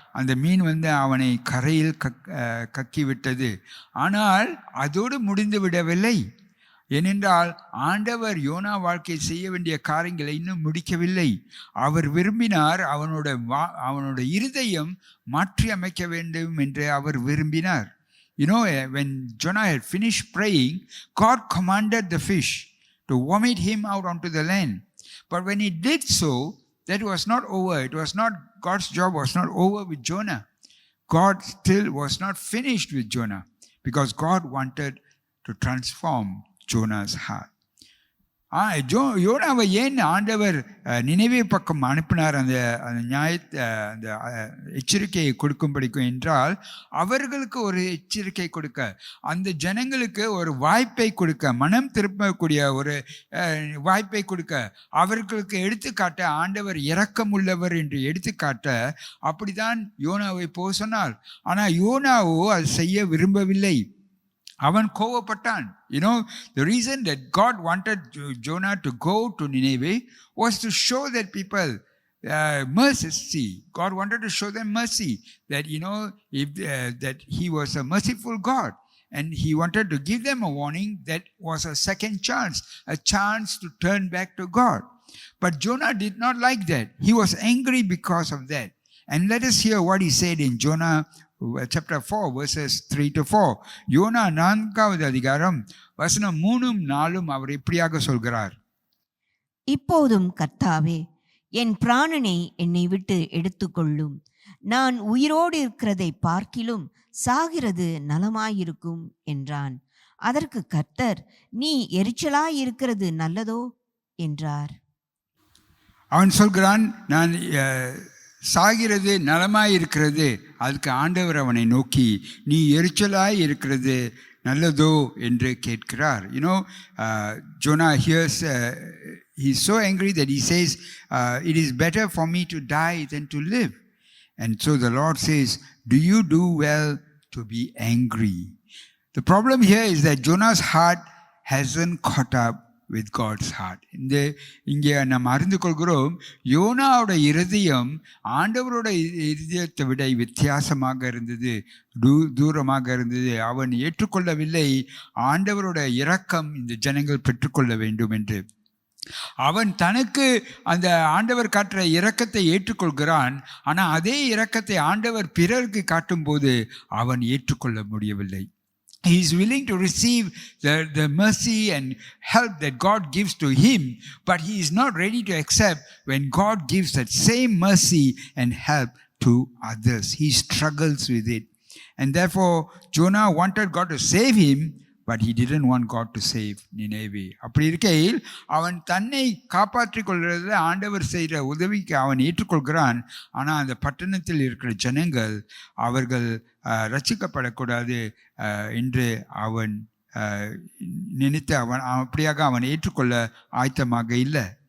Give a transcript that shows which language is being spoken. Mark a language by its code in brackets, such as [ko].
[ta] அந்த மீன் அவனை கரையில் கக்கி விட்டது. ஆனால் அதோடு முடிந்து விடவில்லை. ஏனென்றால் ஆண்டவர் யோனா வாழ்க்கை செய்ய வேண்டிய காரியங்களை இன்னும் முடிக்கவில்லை. அவர் விரும்பினார், அவனோட இருதயம் மாற்றி அமைக்க வேண்டும் என்று அவர் விரும்பினார். [en] You know, when Jonah had finished praying, God commanded the fish to vomit him out onto the land. But when he did so, that was not over. It was not, God's job was not over with Jonah. God still was not finished with Jonah because God wanted to transform Jonah's heart. [ta] யோனாவை ஏன் ஆண்டவர் நினைவே பக்கம் அனுப்பினார் அந்த அந்த எச்சரிக்கையை கொடுக்கும்படிக்கும் என்றால், அவர்களுக்கு ஒரு எச்சரிக்கை கொடுக்க, அந்த ஜனங்களுக்கு ஒரு வாய்ப்பை கொடுக்க, மனம் திருப்பக்கூடிய ஒரு வாய்ப்பை கொடுக்க, அவர்களுக்கு எடுத்துக்காட்ட ஆண்டவர் இரக்கம் உள்ளவர் என்று எடுத்துக்காட்ட அப்படிதான் யோனாவை போக சொன்னார். ஆனால் யோனாவோ அது செய்ய விரும்பவில்லை. அவன் கோவப்பட்டான். [en] You know, the reason that God wanted Jonah to go to Nineveh was to show that people mercy. God wanted to show them mercy. That, you know, that He was a merciful God. And He wanted to give them a warning that was a second chance, a chance to turn back to God. But Jonah did not like that. He was angry because of that. And let us hear what he said in Jonah chapter 4 verses 3 to 4. [ta] YONO 4வது அதிகாரம் வசனம் 3-4 அவர் இப்படியாக சொல்கிறார். இப்போதும் கர்த்தாவே, என் பிராணனை என்னை விட்டு எடுத்துக்கொள்ளும். நான் உயிரோடு இருக்கிறதை பார்க்கிலும் சாகிறது நலமாயிருக்கும் என்றான். அதற்கு கர்த்தர், நீ எரிச்சலாயிருக்கிறது நல்லதோ என்றார். அவன் சொல்கிறான், நான் சாகிறது நலமாய் இருக்கிறது. அதுக்கு ஆண்டவர் அவனை நோக்கி, நீ எரிச்சலாய் இருக்கிறது நல்லதோ என்று கேட்கிறார். [en] You know, Jonah hears, he's so angry that he says, it is better for me to die than to live. And so the Lord says, do you do well to be angry? The problem here is that Jonah's heart hasn't caught up with God's heart. [ta] இங்கே நாம் அறிந்து கொள்கிறோம், யோனாவோட இருதயம் ஆண்டவரோட இருதயத்தை விட வித்தியாசமாக இருந்தது, தூரமாக இருந்தது. அவன் ஏற்றுக்கொள்ளவில்லை ஆண்டவரோட இரக்கம் இந்த ஜனங்கள் பெற்றுக்கொள்ள வேண்டும் என்று. அவன் தனக்கு அந்த ஆண்டவர் காட்டுற இரக்கத்தை ஏற்றுக்கொள்கிறான். ஆனால் அதே இரக்கத்தை ஆண்டவர் பிறருக்கு காட்டும்போது அவன் ஏற்றுக்கொள்ள முடியவில்லை. [en] He is willing to receive the mercy and help that God gives to him, but he is not ready to accept when God gives that same mercy and help to others. He struggles with it. And therefore, Jonah wanted God to save him, but he didn't want God to save Nineveh. [ta] அப்படி இருக்கையில் அவன் தன்னை காப்பாற்றிக் கொள்கிறதுல ஆண்டவர் செய்கிற உதவிக்கு அவன் ஏற்றுக்கொள்கிறான். ஆனால் அந்த பட்டணத்தில் இருக்கிற ஜனங்கள் அவர்கள் ரட்சிக்கப்படக்கூடாது என்று அவன் நினைத்து அப்படியாக அவன் ஏற்றுக்கொள்ள ஆயத்தமாக இல்லை.